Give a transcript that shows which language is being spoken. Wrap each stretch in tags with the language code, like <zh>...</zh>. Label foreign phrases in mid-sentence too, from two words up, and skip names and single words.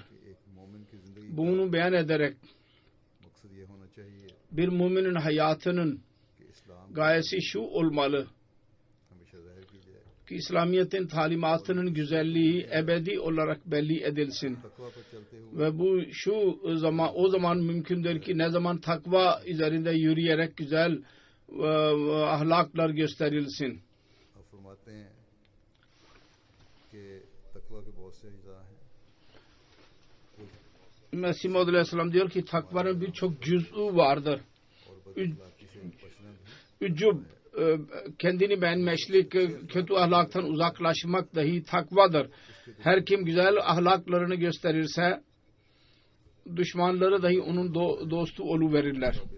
<tr>Bunu beyan ederek bir müminin hayatının gayesi şu olmalı ki İslamiyet'in talimatının güzelliği ebedi olarak belli edilsin. Ve bu o zaman mümkündür ki ne zaman takva üzerinde yürüyerek güzel ahlaklar gösterilsin.</tr> <hi>तकवा के बहुत से अज्जा हैं।</hi> <tr>Mesih Maud Aleyhisselam diyor ki takvanın birçok cüz'ü vardır. Ücub, kendini beğenmeşlik, kötü ahlaktan uzaklaşmak dahi takvadır. Her kim güzel ahlaklarını gösterirse düşmanları dahi onun dostu oluverirler.</tr>